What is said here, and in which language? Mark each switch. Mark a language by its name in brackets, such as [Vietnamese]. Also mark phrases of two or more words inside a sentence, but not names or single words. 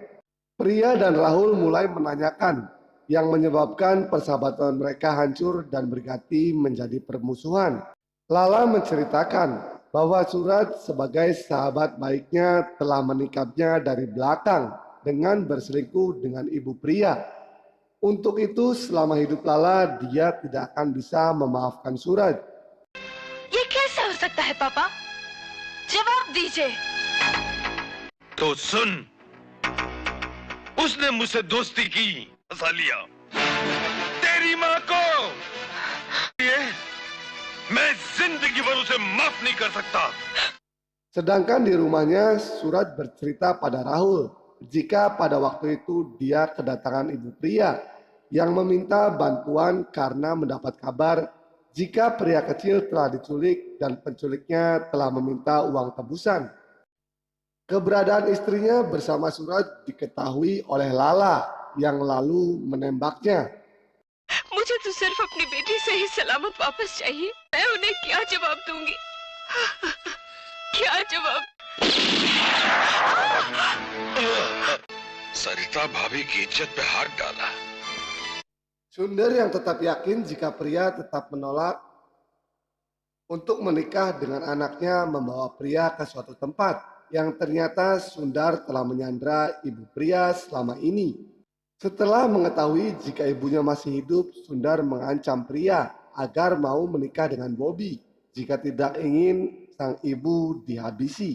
[Indonesian] Priya dan Rahul mulai menanyakan yang menyebabkan persahabatan mereka hancur dan berganti menjadi permusuhan. Lala menceritakan bahwa Suraj sebagai sahabat baiknya telah menikapnya dari belakang dengan berselingkuh dengan ibu Priya. Untuk itu selama hidup Lala dia tidak akan bisa memaafkan Suraj. [Hindi] ये कैसे हो सकता है पापा? जवाब दीजिए। तो सुन, उसने मुझसे दोस्ती की, फंसा लिया। तेरी माँ को ये मैं जिंदगी भर उसे माफ नहीं कर सकता। [Indonesian] Sedangkan di rumahnya Suraj bercerita pada Rahul jika pada waktu itu dia kedatangan ibu Priya yang meminta bantuan karena mendapat kabar jika pria kecil telah diculik dan penculiknya telah meminta uang tebusan. Keberadaan istrinya bersama Suraj diketahui oleh Lala yang lalu menembaknya. [Hindi] मुझे तो सिर्फ अपनी बेटी सही सलामत वापस चाहिए। मैं उन्हें क्या जवाब दूंगी? क्या जवाब? सरिता भाभी की इज्जत पे हाथ डाला। [Indonesian] Sundar yang tetap yakin jika Priya tetap menolak untuk menikah dengan anaknya membawa Priya ke suatu tempat yang ternyata Sundar telah menyandra ibu Priya selama ini. Setelah mengetahui jika ibunya masih hidup, Sundar mengancam Priya agar mau menikah dengan Bobby jika tidak ingin sang ibu dihabisi.